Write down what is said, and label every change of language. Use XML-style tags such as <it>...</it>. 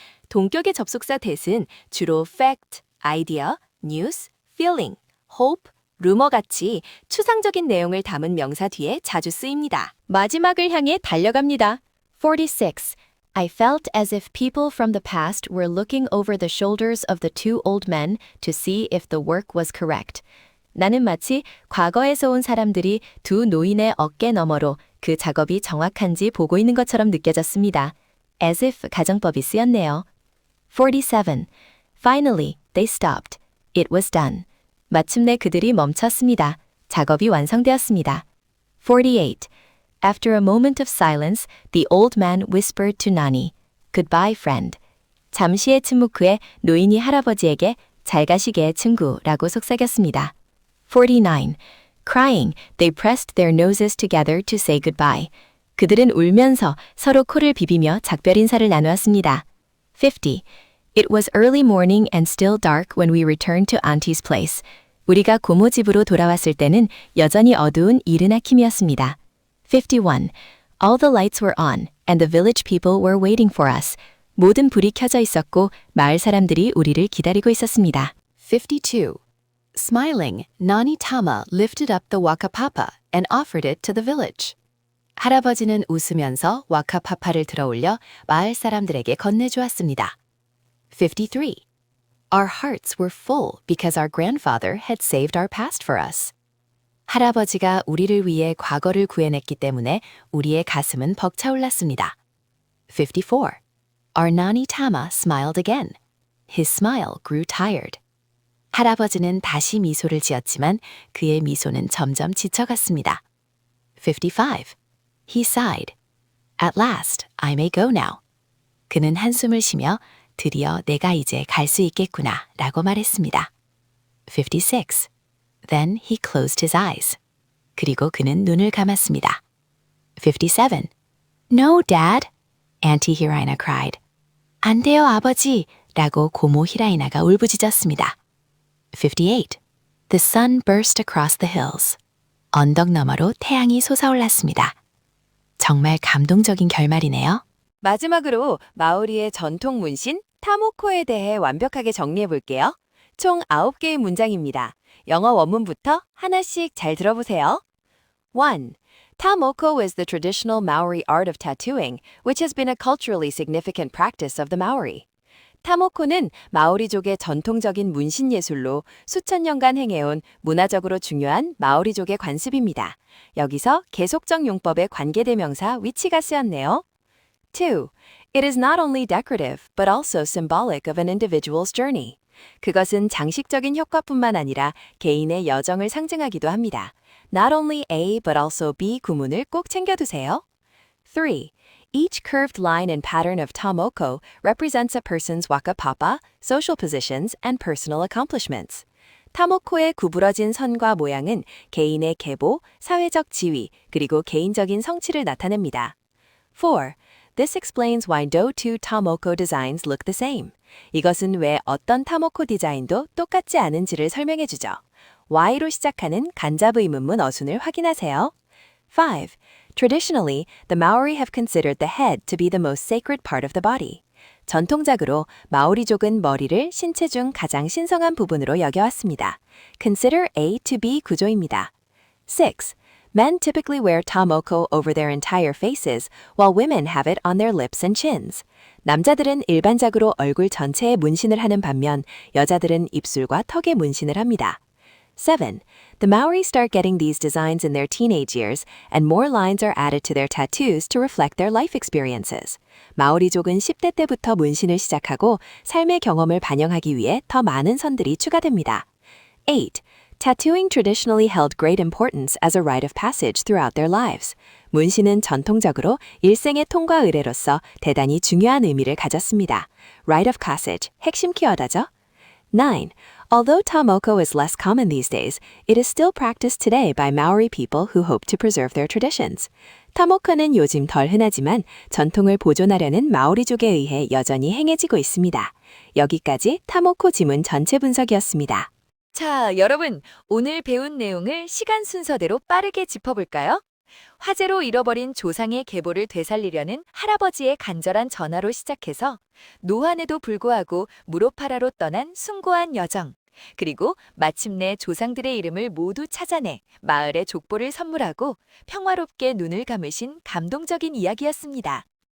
<ko>동격의 접속사 that은 주로 fact, idea, news, feeling, hope, rumor 같이 추상적인 내용을 담은 명사 뒤에 자주 쓰입니다. 마지막을 향해 달려갑니다.</ko> <en>46. I felt as if people from the past were looking over the shoulders of the two old men to see if the work was correct.</en> <ko>나는 마치 과거에서 온 사람들이 두 노인의 어깨 너머로 그 작업이 정확한지 보고 있는 것처럼 느껴졌습니다. As if 가정법이 쓰였네요.</ko> <en>47. Finally, they stopped. It was done.</en> <ko>마침내 그들이 멈췄습니다. 작업이 완성되었습니다.</ko> <en>48. After a moment of silence, the old man whispered to Nani, "Goodbye, friend."</en> <ko>잠시의 침묵 후에 노인이 할아버지에게 잘 가시게 친구라고 속삭였습니다.</ko> <en>49. Crying, they pressed their noses together to say goodbye.</en> <ko>그들은 울면서 서로 코를 비비며 작별 인사를 나누었습니다.</ko> <en>50. It was early morning and still dark when we returned to Auntie's place.</en> <ko>우리가 고모 집으로 돌아왔을 때는 여전히 어두운 이른 아침이었습니다.</ko> <en>51. All the lights were on, and the village people were waiting for us.</en> <ko>모든 불이 켜져 있었고 마을 사람들이 우리를 기다리고 있었습니다.</ko> <en>52. Smiling, Nani Tama lifted up the wakapapa and offered it to the village.</en> <ko>할아버지는 웃으면서 와카파파를 들어올려 마을 사람들에게 건네주었습니다.</ko> <en>53. Our hearts were full because our grandfather had saved our past for us.</en> <ko>할아버지가 우리를 위해 과거를 구해냈기 때문에 우리의 가슴은 벅차올랐습니다.</ko> <en>54. Our Nani Tama smiled again. His smile grew tired.</en> <ko>할아버지는 다시 미소를 지었지만 그의 미소는 점점 지쳐갔습니다.</ko> <en>55. He sighed. At last, I may go now.</en> <ko>그는 한숨을 쉬며 드디어 내가 이제 갈 수 있겠구나 라고 말했습니다.</ko> <en>56. Then he closed his eyes.</en> <ko>그리고 그는 눈을 감았습니다.</ko> <en>57. No, Dad, Auntie Hiraina cried.</en> <ko>안 돼요, 아버지, 라고 고모 히라이나가 울부짖었습니다.</ko> <en>58. The sun burst across the hills.</en> <ko>언덕 너머로 태양이 솟아올랐습니다. 정말 감동적인 결말이네요. 마지막으로 마오리의 전통 문신 타모코에 대해 완벽하게 정리해 볼게요. 총 9개의 문장입니다. 영어 원문부터 하나씩 잘 들어보세요.</ko> <en>1. Tamoko is the traditional Maori art of tattooing, which has been a culturally significant practice of the Maori.</en> <ko>타모코는 마오리족의 전통적인 문신 예술로 수천 년간 행해온 문화적으로 중요한 마오리족의 관습입니다. 여기서 계속적 용법의 관계대명사 위치가 쓰였네요.</ko> <en>2. It is not only decorative, but also symbolic of an individual's journey.</en> <ko>그것은 장식적인 효과뿐만 아니라 개인의 여정을 상징하기도 합니다.</ko> <en>Not only A, but also B</en> <ko>구문을 꼭 챙겨두세요.</ko> <en>3. Each curved line and pattern of Tamoko represents a person's wakapapa, social positions, and personal accomplishments.</en> <ko>타모코의 구부러진 선과 모양은 개인의 계보, 사회적 지위, 그리고 개인적인 성취를 나타냅니다.</ko> <en>4. This explains why no two Tamoko designs look the same.</en> <ko>이것은 왜 어떤 타모코 디자인도 똑같지 않은지를 설명해주죠. Y로 시작하는 간접 의문문 어순을 확인하세요.</ko> <en>5. Traditionally, the Maori have considered the head to be the most sacred part of the body.</en> <ko>전통적으로 마오리족은 머리를 신체 중 가장 신성한 부분으로 여겨왔습니다.</ko> <en>Consider A to B</en> <ko>구조입니다.</ko> <en>6. Men typically wear tamoko over their entire faces, while women have it on their lips and chins.</en> <ko>남자들은 일반적으로 얼굴 전체에 문신을 하는 반면 여자들은 입술과 턱에 문신을 합니다.</ko> <en>7. The Maori start getting these designs in their teenage years, and more lines are added to their tattoos to reflect their life experiences.</en> <ko>마오리족은 10대 때부터 문신을 시작하고 삶의 경험을 반영하기 위해 더 많은 선들이 추가됩니다.</ko> <en>8. Tattooing traditionally held great importance as a rite of passage throughout their lives.</en> <ko>문신은 전통적으로 일생의 통과 의례로서 대단히 중요한 의미를 가졌습니다.</ko> <en>Rite of passage,</en> <ko>핵심 키워드죠. 9.</ko> <en>Although Tamoko is less common these days, it is still practiced today by Maori people who hope to preserve their traditions.</en> <ko>타모코는 요즘 덜 흔하지만 전통을 보존하려는 마오리족에 의해 여전히 행해지고 있습니다. 여기까지 타모코 지문 전체 분석이었습니다. 자, 여러분, 오늘 배운 내용을 시간 순서대로 빠르게 짚어볼까요? 화재로 잃어버린 조상의 계보를 되살리려는 할아버지의 간절한 전화로 시작해서 노환에도 불구하고 무로파라로 떠난 숭고한 여정, 그리고 마침내 조상들의 이름을 모두 찾아내 마을에 족보를 선물하고 평화롭게 눈을 감으신 감동적인 이야기였습니다.</ko>